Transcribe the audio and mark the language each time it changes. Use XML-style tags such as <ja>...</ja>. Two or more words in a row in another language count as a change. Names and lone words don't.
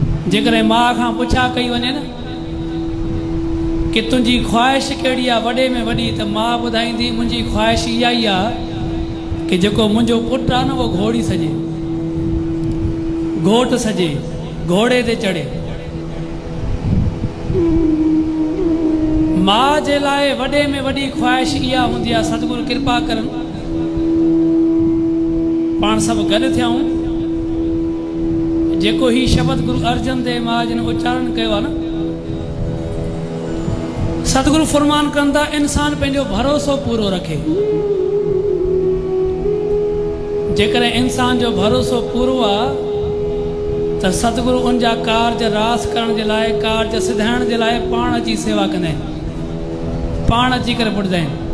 <sd>जेकरे माँ खां पुछा कई वने न कि तुझी ख्वाहिश कहिड़ी आहे वॾे में वॾी, त मां ॿुधाईंदी मुंहिंजी ख्वाहिश इहा ई आहे कि जेको मुंहिंजो पुटु आहे न उहो घोड़ी सजे, घोट सजे, घोड़े ते चढ़े। मां जे लाइ वॾे में वॾी ख्वाहिश इहा हूंदी आहे, सतगुरु कृपा करनि पाण सभु गॾु थियूं। जेको ही शब्द गुरु अर्जन देव महाराज ने उच्चारण कयो आहे न, सतगुरु फरमान कंदा इंसान पंहिंजो भरोसो पूरो रखे। जेकर इंसान जो भरोसो पूरो आहे त सतगुरु उनजा कार्य रास करण जे लाइ, कार्य सिधाइण जे लाइ पाण अची सेवा कंदा आहिनि, पाण अची करे पुॼंदा आहिनि।</sd>